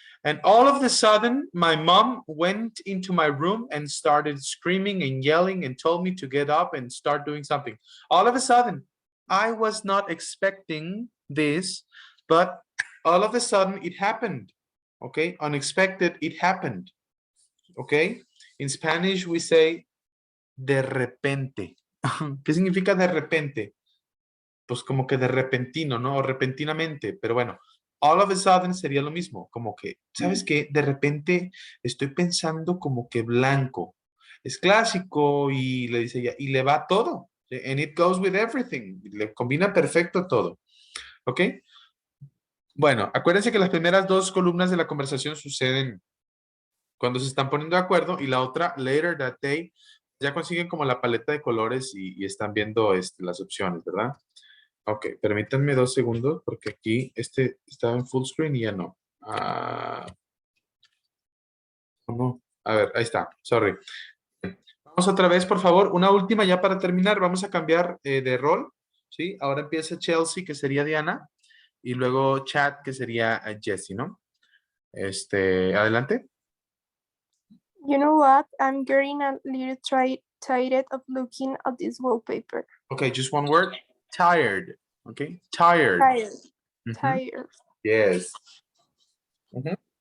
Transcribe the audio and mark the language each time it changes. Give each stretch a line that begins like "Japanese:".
English: And all of a sudden, my mom went into my room and started screaming and yelling and told me to get up and start doing something. All of a sudden, I was not expecting this, but all of a sudden it happened, okay? Unexpected, it happened, okay? In Spanish, we say
Spanish: de repente. ¿Qué significa de repente? Pues como que de repentino, ¿no? O repentinamente, pero bueno,
English: all of a sudden
Spanish: sería lo mismo, como que, ¿sabes qué? De repente estoy pensando como que blanco. Es clásico y le dice ella, y le va todo.
English: And it goes with everything.
Spanish: Le combina perfecto todo. ¿Ok? Bueno, acuérdense que las primeras dos columnas de la conversación suceden cuando se están poniendo de acuerdo y la otra,
English: later that day,
Spanish: ya consiguen como la paleta de colores y están viendo las opciones, ¿verdad? Ok, permítanme 2 segundos porque aquí estaba en full screen y ya no. No. A ver, ahí está, sorry. Vamos otra vez, por favor. Una última ya para terminar. Vamos a cambiar de rol, ¿sí? Ahora empieza Chelsea, que sería Diana, y luego Chad, que sería Jessie, ¿no? Adelante.
English: You know what? I'm getting a little tired of looking at this wallpaper. Okay, just one word. Tired. Okay, tired. Tired. Mhm. Tired. Yes. Mhm.